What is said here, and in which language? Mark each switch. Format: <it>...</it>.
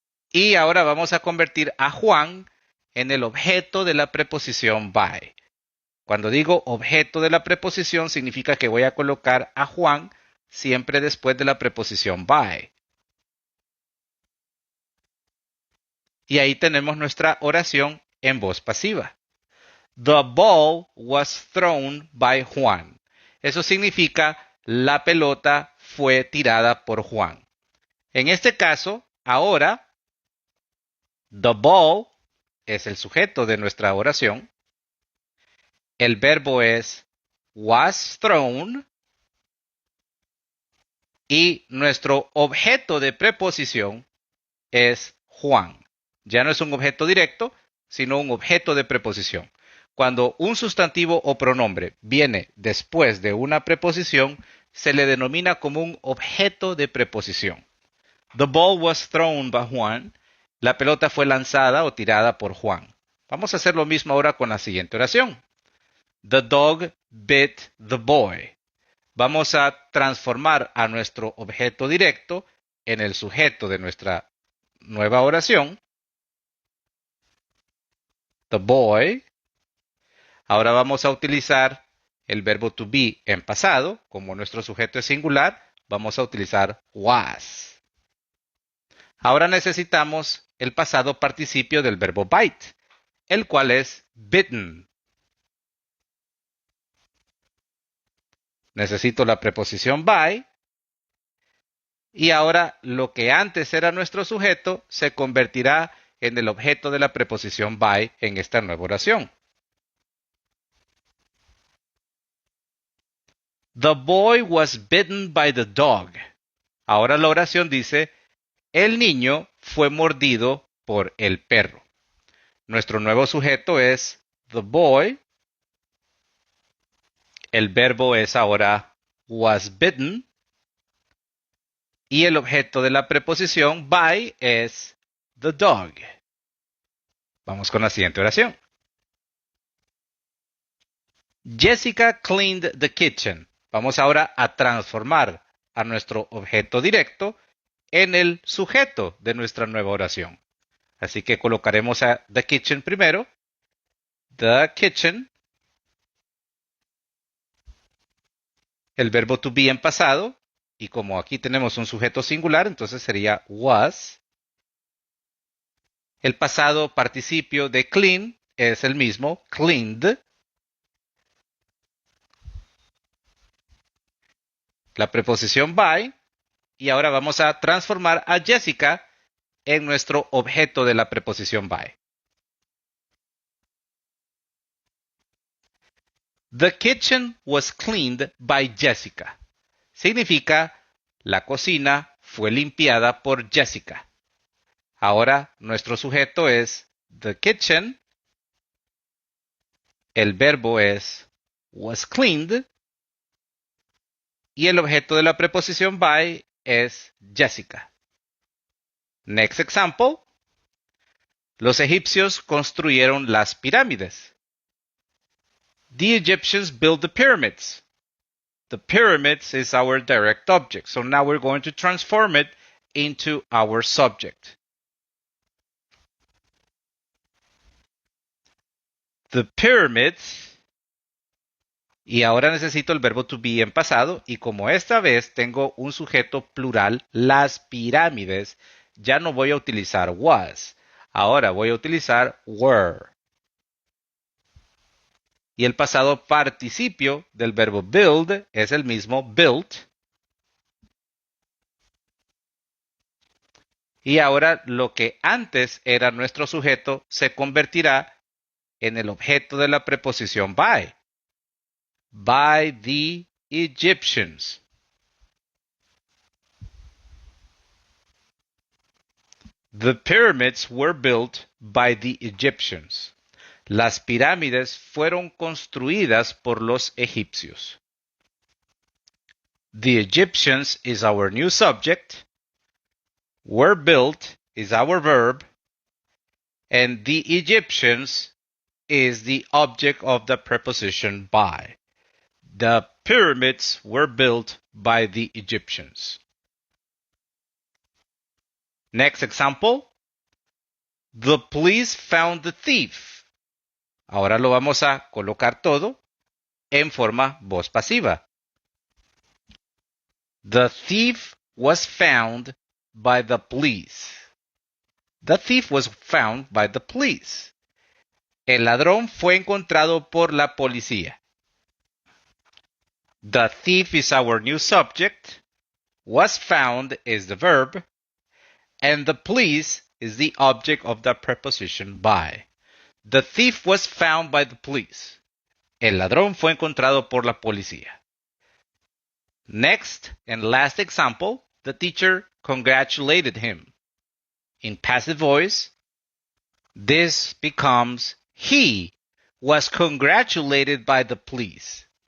<es>Y ahora vamos a convertir a Juan en el objeto de la preposición by. Cuando digo objeto de la preposición significa que voy a colocar a Juan siempre después de la preposición by. Y ahí tenemos nuestra oración en voz pasiva.</es> <en>The ball was thrown by Juan.</en> <es>Eso significa la pelota fue tirada por Juan. En este caso, ahora,</es> <en>the ball</en> <es>es el sujeto de nuestra oración. El verbo es</es> <en>was thrown.</en> <es>Y nuestro objeto de preposición es Juan. Ya no es un objeto directo, sino un objeto de preposición. Cuando un sustantivo o pronombre viene después de una preposición, se le denomina como un objeto de preposición.</es> <en>The ball was thrown by Juan.</en> <es>La pelota fue lanzada o tirada por Juan. Vamos a hacer lo mismo ahora con la siguiente oración.</es> <en>The dog bit the boy.</en> <es>Vamos a transformar a nuestro objeto directo en el sujeto de nuestra nueva oración.</es> <en>The boy.</en> <es>Ahora vamos a utilizar el verbo to be en pasado. Como nuestro sujeto es singular, vamos a utilizar was. Ahora necesitamos el pasado participio del verbo bite, el cual es bitten. Necesito la preposición by. Y ahora lo que antes era nuestro sujeto se convertirá en el objeto de la preposición by en esta nueva oración.</es> <en>The boy was bitten by the dog.</en> <es>Ahora la oración dice, el niño fue mordido por el perro. Nuestro nuevo sujeto es</es> <en>the boy.</en> <es>El verbo es ahora</es> <en>was bitten.</en> <es>Y el objeto de la preposición by es</es> <en>the dog.</en> <es>Vamos con la siguiente oración.</es> <en>Jessica cleaned the kitchen.</en> <es>Vamos ahora a transformar a nuestro objeto directo en el sujeto de nuestra nueva oración. Así que colocaremos a</es> <en>the kitchen</en> <es>primero.</es> <en>The kitchen.</en> <es>El verbo to be en pasado. Y como aquí tenemos un sujeto singular, entonces sería was. El pasado participio de clean es el mismo, cleaned. La preposición by. Y ahora vamos a transformar a Jessica en nuestro objeto de la preposición by.</es> <en>The kitchen was cleaned by Jessica.</en> <es>Significa la cocina fue limpiada por Jessica. Ahora nuestro sujeto es</es> <en>the kitchen.</en> <es>El verbo es</es> <en>was cleaned.</en> <es>Y el objeto de la preposición by es Jessica.</es> <en>Next example.</en> <es>Los egipcios construyeron las pirámides.</es> <en>The Egyptians built the pyramids. The pyramids is our direct object. So now we're going to transform it into our subject. The pyramids.</en> <es>Y ahora necesito el verbo to be en pasado. Y como esta vez tengo un sujeto plural, las pirámides, ya no voy a utilizar was. Ahora voy a utilizar were. Y el pasado participio del verbo build es el mismo built. Y ahora lo que antes era nuestro sujeto se convertirá en el objeto de la preposición by.</es> <en>By the Egyptians. The pyramids were built by the Egyptians.</en> <es>Las pirámides fueron construidas por los egipcios.</es> <en>The Egyptians is our new subject. Were built is our verb. And the Egyptians is the object of the preposition by. The pyramids were built by the Egyptians. Next example. The police found the thief.</en> <es>Ahora lo vamos a colocar todo en forma voz pasiva.</es> <en>The thief was found by the police. The thief was found by the police.</en> <es>El ladrón fue encontrado por la policía.</es> <en>The thief is our new subject. Was found is the verb. And the police is the object of the preposition by. The thief was found by the police.</en> <es>El ladrón fue encontrado por la policía.</es> <en>Next and last example, the teacher congratulated him. In passive voice, this becomes he was congratulated by the police.</en>